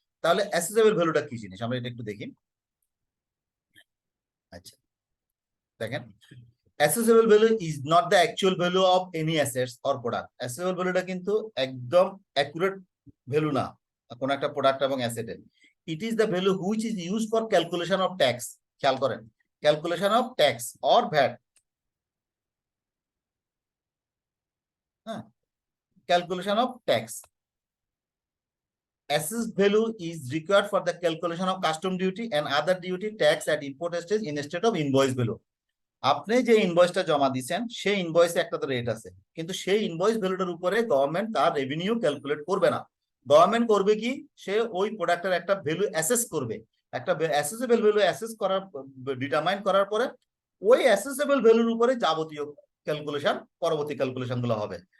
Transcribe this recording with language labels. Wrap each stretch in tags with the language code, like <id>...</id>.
<bn>তাহলে অ্যাসেসেবল ভ্যালুটা কি জিনিস আমরা এটা একটু দেখি। আচ্ছা দেখেন,</bn> <en>assessable value is not the actual value of any assets or product.</en> <bn>Assessable value টা কিন্তু একদম</bn> <en>accurate value</en> <bn>না কোন একটা প্রোডাক্ট এবং অ্যাসেটের।</bn> <en>It is the value which is used for calculation of tax.</en> <bn>খেয়াল করেন,</bn> <en>calculation of tax or VAT. হ্যাঁ, calculation of tax. Assessed value is required for the calculation of custom duty and other duty tax at import stage instead of invoice value.</en> <bn>আপনি যে ইনভয়েসটা জমা দিচ্ছেন সেই ইনভয়েসে একটা তো রেট আছে, কিন্তু সেই ইনভয়েস ভ্যালুটার উপরে গভর্নমেন্ট তার রেভিনিউ ক্যালকুলেট করবে না। গভর্নমেন্ট করবে কি, সে ওই প্রোডাক্টের একটা ভ্যালু অ্যাসেস করবে, একটা অ্যাসেসেবল ভ্যালু অ্যাসেস করার, ডিটারমাইন করার পরে ওই অ্যাসেসেবল ভ্যালুর উপরে যাবতীয় ক্যালকুলেশন, পরবর্তী ক্যালকুলেশন গুলো হবে।</bn>